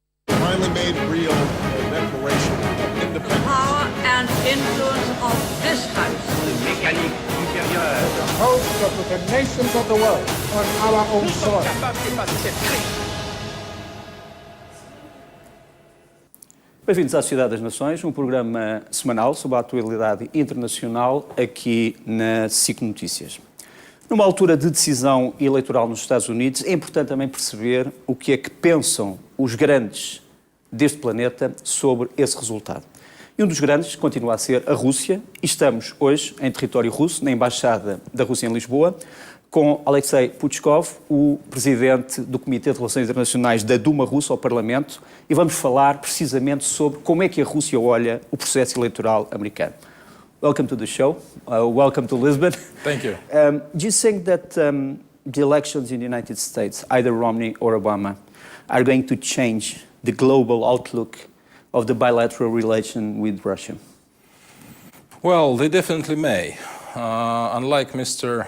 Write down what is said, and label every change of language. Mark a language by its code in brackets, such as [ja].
[en] actually made real the Declaration of Independence. The power and influence of this House. [fr] Mécanique supérieure. [en] The host of the nations of the world on our own soil. [pt] Bem-vindos à Sociedade das Nações, um programa semanal sobre a atualidade internacional aqui na SIC Noticias. Numa altura de decisão eleitoral nos Estados Unidos, é importante também perceber o que é que pensam os grandes deste planeta sobre esse resultado. E um dos grandes continua a ser a Rússia, e estamos hoje em território russo, na Embaixada da Rússia em Lisboa, com A.K.Pушkov, o presidente do Comiteta de Relações Internacionais da Duma russa ao Parlamento, e vamos falar precisamente sobre como é que a Rússia olha o processo eleitoral americano. [en] Welcome to the show. Welcome to Lisbon. Thank you. Do you think that the elections in the United States, either Romney or Obama, are going to change the global outlook of the bilateral relation with Russia? Well, they definitely may. Unlike Mr.